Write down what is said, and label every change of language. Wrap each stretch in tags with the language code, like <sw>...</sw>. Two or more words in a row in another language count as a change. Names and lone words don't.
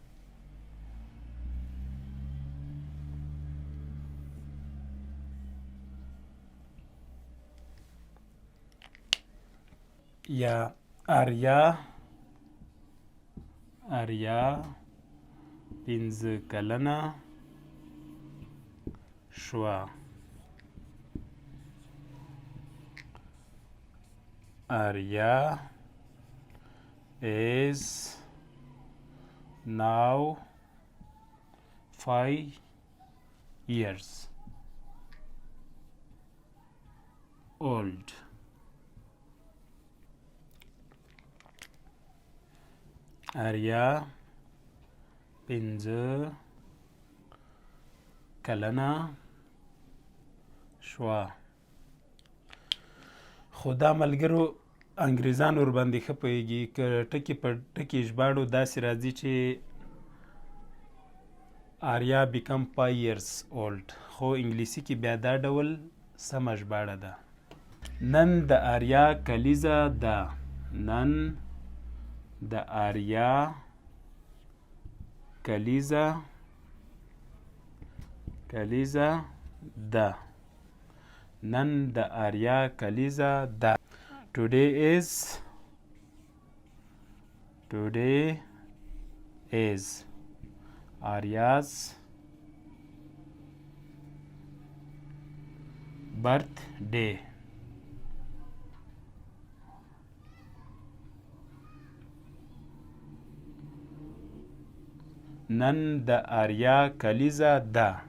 <ps>یا آریا 5 کلنه شوه.</ps> <en>آریا is now 5 years old.</en> <ps>آریا 5 کلنه شوه. خو دا ملګرو انګریزان ورباندې ښه پوهېږي که ټکي په ټکي ژباړو داسې راځي چې آریا بیکم</ps> <en>5 years old،</en> <ps>خو انګلیسي کې بیا دا ډول سمه ژباړه ده. نن د آریا کلیزه ده. نن د آریا کلیزه ده. نن د آریا کلیزه ده.</ps> <en>Today is Arya's birthday.</en> <ps>نن د آریا کلیزه ده.</ps>